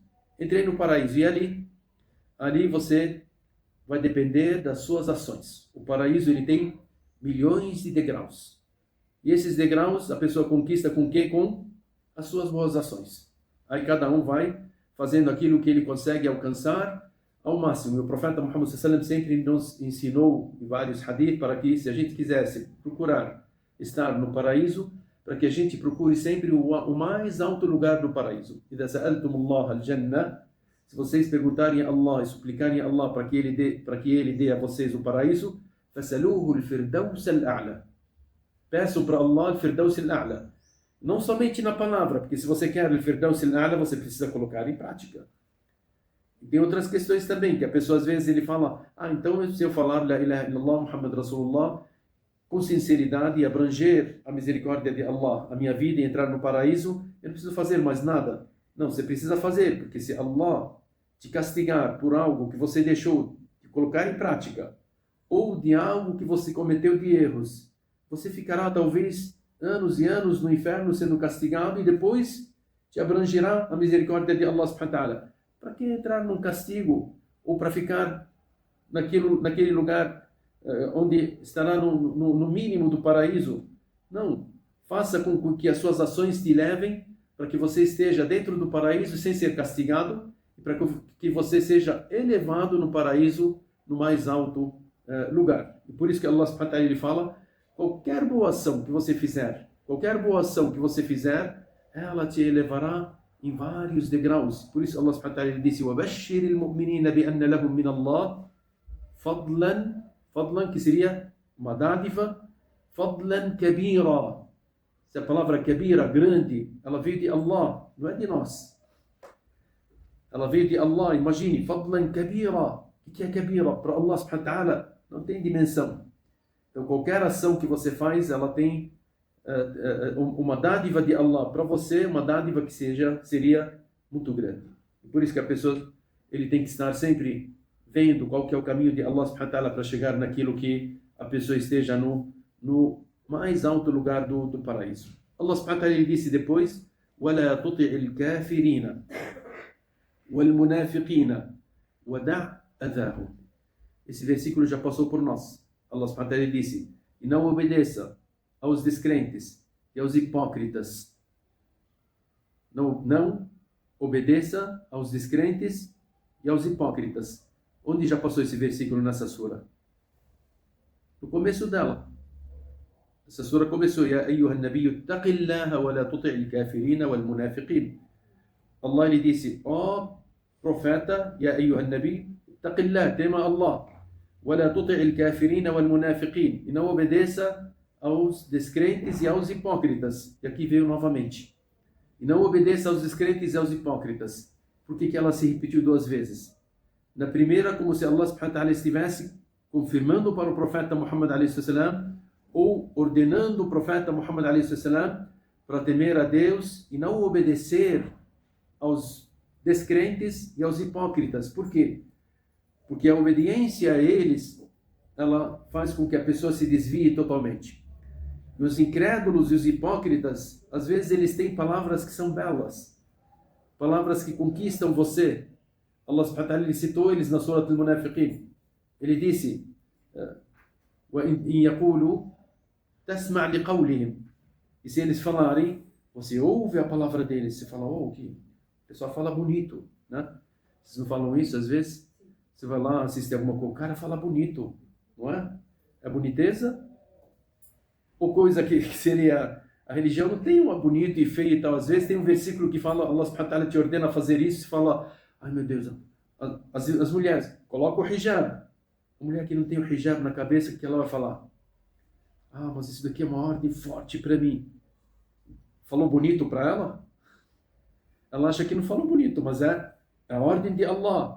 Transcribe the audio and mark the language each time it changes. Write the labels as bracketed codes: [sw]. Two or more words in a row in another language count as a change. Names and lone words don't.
[pt] Entrei no paraíso e ali você vai depender das suas ações. O paraíso ele tem milhões de degraus. E esses degraus a pessoa conquista com quê? Com as suas boas ações. Aí cada um vai fazendo aquilo que ele consegue alcançar ao máximo. E o profeta Muhammad [ar] صلى الله عليه وسلم [pt] sempre nos ensinou em vários hadith para que, se a gente quisesse procurar estar no paraíso, para que a gente procure sempre o mais alto lugar do paraíso. [ar] إِذَا سَأَلْتُمُ اللَّهَ الْجَنَّةِ, [pt] se vocês perguntarem a Allah e suplicarem a Allah para que ele dê a vocês o paraíso, [ar] فَسَلُوهُ الْفِرْدَوْسَ الْأَعْلَى, [pt] peçam para Allah o [ar] الفردوس الأعلى. [pt] Não somente na palavra, porque se você quer o [ar] الفردوس الأعلى, [pt] você precisa colocar em prática. E tem outras questões também, que a pessoa às vezes ele fala: então se eu falar [ar] لا إله إلا الله محمد رسول الله [pt] com sinceridade e abranger a misericórdia de Allah, a minha vida e entrar no paraíso, eu não preciso fazer mais nada. Não, você precisa fazer, porque se Allah te castigar por algo que você deixou de colocar em prática, ou de algo que você cometeu de erros, você ficará talvez anos e anos no inferno sendo castigado, e depois te abrangerá a misericórdia de [ar] الله سبحانه وتعالى. [pt] Para que entrar num castigo, ou para ficar naquele lugar onde estará no mínimo do paraíso? Não, faça com que as suas ações te levem para que você esteja dentro do paraíso sem ser castigado, e para que você seja elevado no paraíso, no mais alto lugar. E por isso que [ar] الله سبحانه وتعالى [pt] ele fala: qualquer boa ação que você fizer, ela te elevará em vários degraus. Por isso [ar] الله سبحانه وتعالى disse: وَبَشِّرِ الْمُؤْمِنِينَ بِأَنَّ لَهُم مِّنَ اللَّهِ فَضْلًا, fadlan, [pt] que seria uma dádiva, [ar] فضلا كبيرا. [pt] Essa palavra kabira, grande, ela veio de Allah, não é de nós. Ela veio de Allah, imagine, [ar] فضلا كبيرا. [pt] O que é kabira? Para [ar] الله سبحانه وتعالى [pt] não tem dimensão. Então qualquer ação que você faz, ela tem uma dádiva de Allah para você, uma dádiva que seria muito grande. Por isso que a pessoa, ele tem que estar sempre vendo qual que é o caminho de [ar] الله سبحانه وتعالى [pt] para chegar naquilo que a pessoa esteja no mais alto lugar do paraíso. [ar] الله سبحانه وتعالى [pt] disse depois: [ar] وَلَا تُطِعِ الْكَافِرِينَ وَالْمُنَافِقِينَ وَدَعْ أَذَاهُمْ. [pt] Esse versículo já passou por nós. [ar] الله سبحانه وتعالى [pt] disse: e não obedeça aos descrentes e aos hipócritas. Não obedeça aos descrentes e aos hipócritas. Onde já passou esse versículo nessa sura? No começo dela. Essa sura começou: [ar] يا أيها النبي اتق الله ولا تطع الكافرين والمنافقين. [pt] Allah lhe disse: ó profeta, [ar] يا أيها النبي اتق الله, tema Allah, ولا تطع الكافرين والمنافقين. [pt] E não obedeça aos descrentes e aos hipócritas. E aqui veio novamente. E não obedeça aos descrentes e aos hipócritas. Por que ela se repetiu duas vezes? Na primeira, como se [ar] الله سبحانه وتعالى [pt] estivesse confirmando para o profeta Muhammad [ar] عليه السلام, [pt] ou ordenando o profeta Muhammad [ar] عليه السلام [pt] para temer a Deus e não obedecer aos descrentes e aos hipócritas. Por quê? Porque a obediência a eles, ela faz com que a pessoa se desvie totalmente. E os incrédulos e os hipócritas, às vezes eles têm palavras que são belas, palavras que conquistam você. [ar] الله سبحانه وتعالى [pt] citou eles na Surah Al-Munafiqin. Ele disse: [ar] وَإِنْ يَقُولُوا تَسْمَعْ لِقَوْلِهِمْ. [pt] E se eles falarem, você ouve a palavra deles. Você fala: oh, que o pessoal fala bonito, né? Vocês não falam isso às vezes? Você vai lá assistir alguma coisa, o cara fala bonito, não é? É boniteza? Ou coisa que seria... A religião não tem uma bonito e feio e tal. Às vezes tem um versículo que fala, [ar] الله سبحانه وتعالى [pt] te ordena a fazer isso, e fala: ai meu Deus, as mulheres, coloca o hijab. A mulher que não tem o hijab na cabeça, o que ela vai falar? Ah, mas isso daqui é uma ordem forte para mim. Falou bonito para ela? Ela acha que não falou bonito, mas é a ordem de Allah.